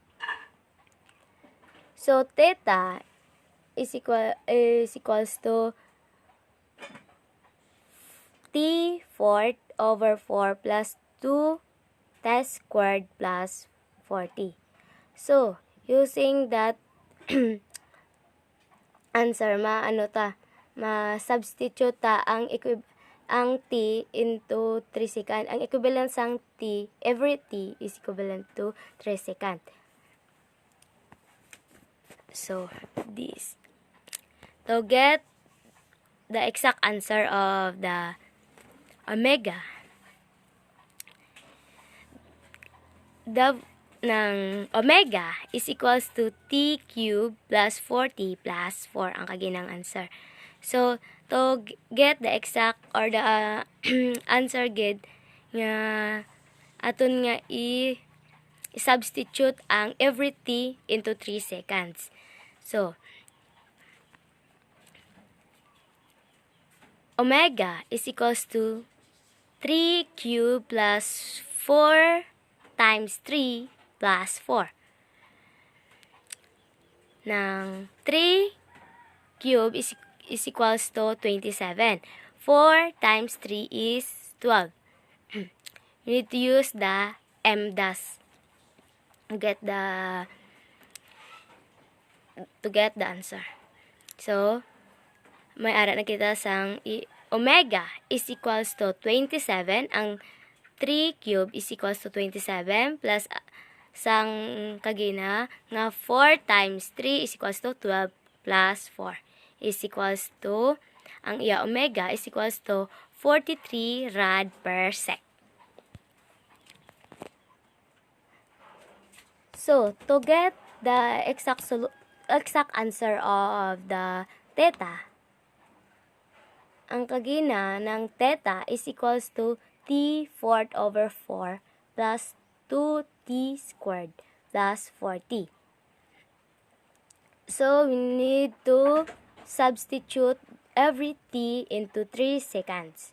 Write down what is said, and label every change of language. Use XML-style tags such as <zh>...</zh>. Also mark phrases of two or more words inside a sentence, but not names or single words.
<en>So theta is equals to t fourth over 4 plus 2 t squared plus 40. So, using that answer,</en> <hil>ma-substitute ta ang</hil> <en>t into 3 second. Ang equivalent sang t, every t is equivalent to 3 second. So, this. To get the exact answer of the omega, ng omega is equals to t cube plus 4t plus 4</en> <hil>ang kaginang</hil> <en>answer. So, to get the exact or the answer</en> <hil>gid nga aton nga i-substitute ang</hil> <en>every t into 3 seconds. So, omega is equals to 3 cube plus 4 times 3 plus 4. Nang 3 cube is equals to 27. 4 times 3 is 12. You need to use the MDAS to get the answer. So,</en> <hil>may ara na kita sang</hil> <en>omega is equals to 27. Ang 3 cube is equals to 27 plus</en> <hil>sang kagina nga</hil> <en>4 times 3 is equals to 12 plus 4 is equals to</en> <hil>ang iya</hil> <en>omega is equals to 43 rad per sec. So, to get the exact answer of the theta,</en> <hil>ang kagina ng</hil> <en>theta is equals to t fourth over 4 plus 2t squared plus 4t. So, we need to substitute every t into 3 seconds.</en>